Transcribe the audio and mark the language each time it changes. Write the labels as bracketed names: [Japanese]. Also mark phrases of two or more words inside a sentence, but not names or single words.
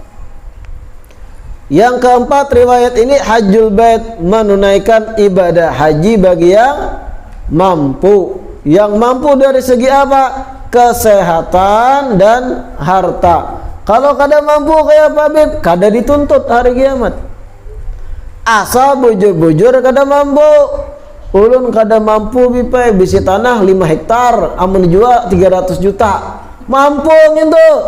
[Indonesian] Yang keempat, riwayat ini [Arabic] حج البيت, [Indonesian] menunaikan ibadah haji bagi yang mampu. Yang mampu dari segi apa? Kesehatan dan harta. [Banjar] Kalau kada mampu kayak Habib, kada dituntut hari kiamat. Asal bujur-bujur kada mampu. Ulun kada mampu bipai bisi tanah 5 hektar, amun jual 300 juta. [Indonesian] Mampu gitu.